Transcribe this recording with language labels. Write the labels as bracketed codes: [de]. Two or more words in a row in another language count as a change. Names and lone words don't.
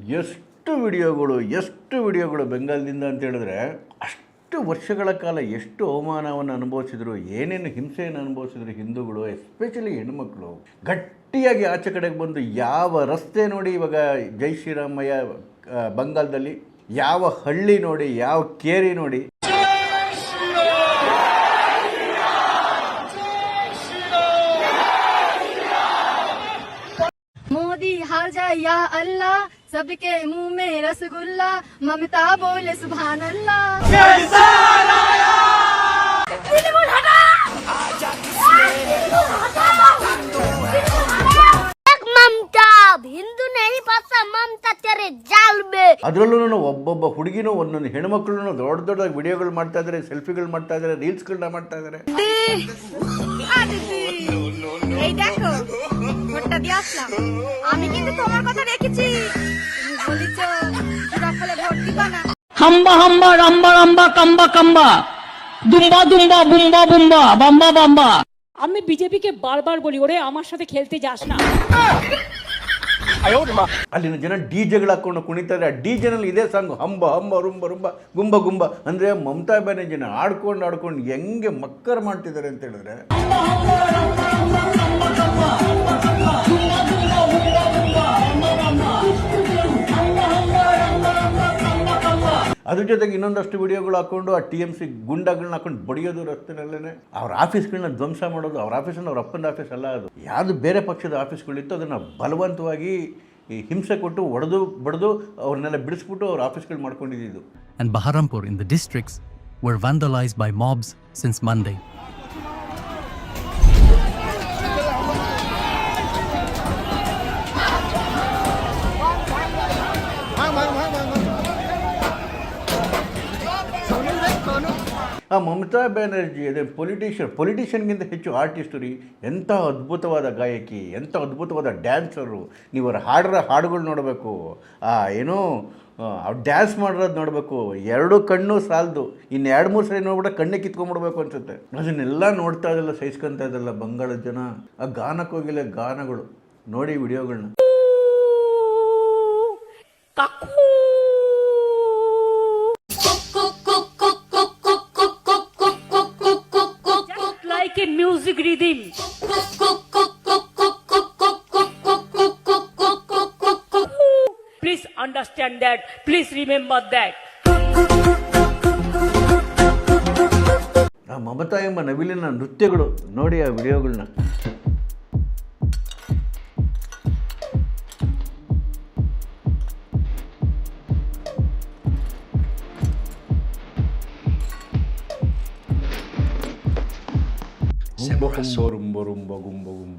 [kn] ಎಷ್ಟು ವಿಡಿಯೋಗಳು ಬೆಂಗಾಲದಿಂದ ಅಂತ ಹೇಳಿದ್ರೆ, ಅಷ್ಟು ವರ್ಷಗಳ ಕಾಲ ಎಷ್ಟು ಅವಮಾನವನ್ನು ಅನುಭವಿಸಿದ್ರು, ಏನೇನು ಹಿಂಸೆಯನ್ನು ಅನುಭವಿಸಿದ್ರು ಹಿಂದೂಗಳು, ಎಸ್ಪೆಷಲಿ ಹೆಣ್ಮಕ್ಳು. ಗಟ್ಟಿಯಾಗಿ ಆಚೆ ಕಡೆಗೆ ಬಂದು ಯಾವ ರಸ್ತೆ ನೋಡಿ ಇವಾಗ ಜೈ ಶ್ರೀರಾಮಯ್ಯ ಬಂಗಾಲದಲ್ಲಿ, ಯಾವ ಹಳ್ಳಿ ನೋಡಿ, ಯಾವ ಕೇರಿ ನೋಡಿ, [hi] मोदी हार जाए [ar] يا الله, [hi] सबके मुंह में रसगुल्ला, ममता बोले [ar] سبحان الله. [hi] ममता हिंदू नहीं पता, ममता तेरे जाल में। [kn] ಅದರಲ್ಲೂ ಒಬ್ಬೊಬ್ಬ ಹುಡುಗಿನೂ ಒಂದೊಂದು ಹೆಣ್ಮಕ್ಳು ದೊಡ್ಡ ವಿಡಿಯೋಗಳು ಮಾಡ್ತಾ ಇದ್ದಾರೆ, ಸೆಲ್ಫಿಗಳು ಮಾಡ್ತಾ ಇದ್ದಾರೆ, ರೀಲ್ಸ್ಗಳನ್ನ ಮಾಡ್ತಾ ಇದ್ದಾರೆ. [bn] এই দেখো ভোটটা দিয়ে আসলাম, আমি কিন্তু তোমার কথা রেখেছি, তুমি বলেছো রাখালে ভোট দিবা না। ಹಂಬ ಹಂಬ ರಂಬ ರಂಬ ಕಂಬ ಕಂಬ, দুম্বা দুম্বা বুম্বা বুম্বা বাম্বা বাম্বা। আমি বিজেপিকে বারবার বলি, ওরে আমার সাথে খেলতে যাস না। [kn] ಅಲ್ಲಿನ ಜನ ಡಿಜೆಗಳು ಹಾಕೊಂಡು ಕುಣಿತಾರೆ. ಆ ಡಿಜೆನಲ್ಲಿ ಇದೇ ಸಾಂಗ್ ಹಂಬ ಹಂಬ ರುಂಬ ರುಂಬ ಗುಂಬ ಗುಂಬ ಅಂದರೆ ಮಮತಾ ಬ್ಯಾನರ್ಜಿನ ಆಡ್ಕೊಂಡು ಹೆಂಗೆ ಮಕ್ಕರ್ ಮಾಡ್ತಿದ್ದಾರೆ ಅಂತ ಹೇಳಿದ್ರೆ, ಅದ್ರ ಜೊತೆಗೆ ಇನ್ನೊಂದಷ್ಟು ವಿಡಿಯೋಗಳು ಹಾಕೊಂಡು ಆ TMC ಗುಂಡಾಗಳನ್ನ ಹಾಕೊಂಡು ಬಡಿಯೋದು ರಸ್ತೆನಲ್ಲೇ, ಅವ್ರ ಆಫೀಸ್ಗಳನ್ನ ಧ್ವಂಸ ಮಾಡೋದು. ಅವ್ರ ಆಫೀಸನ್ನು ಅವ್ರ ಅಪ್ಪನ ಆಫೀಸ್ ಅಲ್ಲ, ಅದು ಯಾವುದು ಬೇರೆ ಪಕ್ಷದ ಆಫೀಸ್ಗಳಿತ್ತು ಅದನ್ನು ಬಲವಂತವಾಗಿ ಈ ಹಿಂಸೆ ಕೊಟ್ಟು ಬಡಿದು ಅವ್ರನ್ನೆಲ್ಲ ಬಿಡಿಸ್ಬಿಟ್ಟು ಅವ್ರ ಆಫೀಸ್ಗಳು ಮಾಡ್ಕೊಂಡಿದ್ದು. [en] And Baharampur in the districts were vandalized by mobs since Monday. [kn] ಆ ಮಮತಾ ಬ್ಯಾನರ್ಜಿ ಅದೇ ಪೊಲಿಟಿಷಿಯನ್ಗಿಂತ ಹೆಚ್ಚು ಆರ್ಟಿಸ್ಟು ರೀ. ಎಂಥ ಅದ್ಭುತವಾದ ಗಾಯಕಿ, ಎಂಥ ಅದ್ಭುತವಾದ ಡ್ಯಾನ್ಸರು. ನೀವು ಅವ್ರು ಹಾಡುಗಳು ನೋಡಬೇಕು, ಏನೋ ಅವ್ರು ಡ್ಯಾನ್ಸ್ ಮಾಡಿರೋದು ನೋಡಬೇಕು. ಎರಡು ಕಣ್ಣು ಸಾಲದು, ಇನ್ನು 2-3 ಸರಿ ನೋಡ್ಬಿಟ್ರೆ ಕಣ್ಣೇ ಕಿತ್ಕೊಂಡ್ಬಿಡ್ಬೇಕು ಅನ್ಸುತ್ತೆ. ಅದನ್ನೆಲ್ಲ ನೋಡ್ತಾ ಇದ್ದಲ್ಲ, ಸಹಿಸ್ಕೊತಾ ಇದ್ದಲ್ಲ ಬಂಗಾಳದ ಜನ. ಆ ಗಾನಕ್ಕೆ ಹೋಗಿಲ್ಲ ಗಾನಗಳು ನೋಡಿ ವಿಡಿಯೋಗಳನ್ನ. [en] Like a music rhythm. Please understand that. Please remember that. [kn] ಆ ಮಮತಾ ಎಂಬ ನವಿಲಿನ ನೃತ್ಯಗಳು ನೋಡಿ ಆ ವಿಡಿಯೋಗಳನ್ನ. ರುಂಬ ಗುಂಬ.